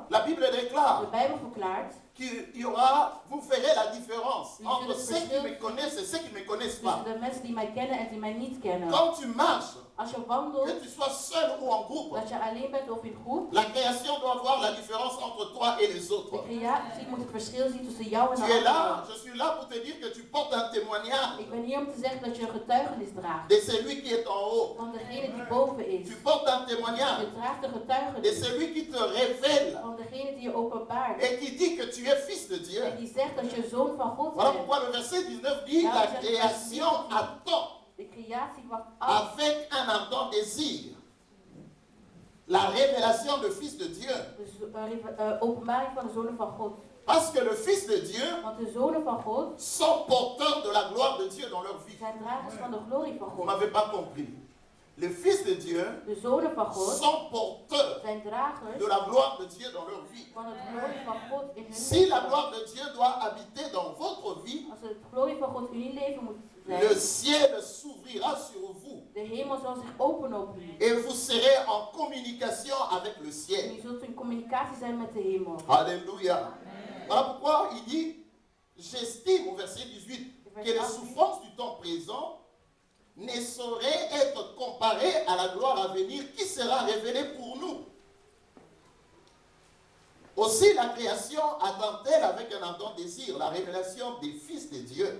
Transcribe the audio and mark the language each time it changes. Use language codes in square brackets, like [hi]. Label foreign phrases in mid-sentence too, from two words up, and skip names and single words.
[fr] La Bible [nl] De [fr] déclare [nl] Bijbel verklaart. [fr] qu'il y aura, vous verrez la différence Oui, entre je ceux qui le me connaissent et ceux qui ne me connaissent pas. [nl] Tussen de mensen die mij kennen en die mij niet kennen. [fr] Quand tu marches, [nl] Als je wandelt, [fr] que tu sois seul ou en groupe, [nl] dat je alleen bent of in groep. [fr] la création doit voir la différence entre toi et les [nl] De [fr] autres. [nl] creatie moet het verschil zien tussen jou en [fr] Tu [nl] de [fr] es là, [nl] anderen. [fr] je suis là pour te dire que tu portes un témoignage [nl] Ik ben hier om te zeggen dat je een getuigenis draagt. [fr] de celui qui est en haut. [nl] Van degene die boven is. [fr] Tu portes un témoignage [nl] Je draagt een [fr] de [nl] getuigenis. [fr] celui qui te révèle [nl] Van degene die je openbaart. [fr] et qui dit que tu es fils de Dieu. [nl] En die zegt dat je zoon van God [fr] Voilà [nl] bent. [fr] pourquoi le verset 19 dit la création attend [nl] De creatie wacht af. [fr] avec un ardent désir la révélation du Fils de Dieu. [nl] De openbaring van de zonen van God. [fr] Parce que le Fils de Dieu [nl] Want de zonen van God [fr] sont porteurs de la gloire de Dieu dans leur vie. [nl] zijn dragers van de glorie van [fr] Vous [nl] God. [fr] n'avez pas compris. Les fils de Dieu [nl] De zonen van God [fr] sont porteurs [nl] zijn dragers [fr] de la gloire de Dieu dans leur vie. [nl] van het glorie van God in hun [fr] Si la [nl] leven. [fr] gloire de Dieu doit habiter dans votre vie, [nl] Als het glorie van God in uw leven moet [fr] le [nl] zijn, [fr] ciel s'ouvrira sur vous [nl] de hemel zal zich openen op u. [fr] et vous serez en communication avec le [nl] En [fr] ciel. [nl] u zult in communicatie zijn met de hemel. [fr] Alléluia. Voilà pourquoi il dit, j'estime au verset 18 que les souffrances du temps présent ne sauraient être comparées à la gloire à venir qui sera révélée pour nous. Aussi la création attend-elle avec un ardent désir la révélation des fils de Dieu.